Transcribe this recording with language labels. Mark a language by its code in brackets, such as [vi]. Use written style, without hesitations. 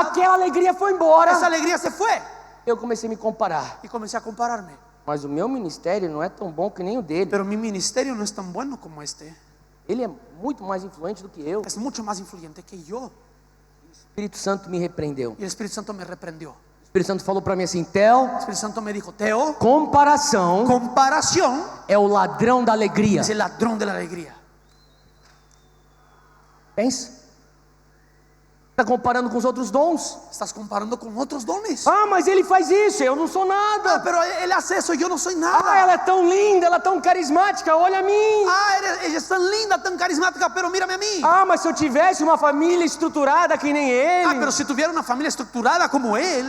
[pt] aquela alegria foi embora. [es] esa alegría se fue. [pt] Eu comecei a me comparar. [es] Y comencé a compararme. [pt] Mas o meu ministério não é tão bom que nem o dele. [es] pero mi ministerio no es tan bueno como este. [pt] Ele é muito mais influente do que eu. [es] Es mucho más influyente que yo. [pt] O Espírito Santo me repreendeu. [es] Y el Espíritu Santo me reprendió. [pt] O Espírito Santo falou para mim assim: Theo, [es] El Espíritu Santo me dijo, Teo, [pt] comparação [es] comparación [pt] é o ladrão da alegria. [es] es el ladrón de la alegría. [pt] Pensa. Está comparando com os outros dons. [es] Estás comparando con otros dones. [pt] Ah, mas ele faz isso, eu não sou nada. [es] Pero él hace eso, yo no soy Ah, nada. [pt] ela é tão linda, ela é tão carismática, olha a mim. [es] Ella es tan linda, tan carismática, pero mírame a mí. [pt] Ah, mas se eu tivesse uma família estruturada que nem ele. [es] Pero si tuviera una familia estructurada como él,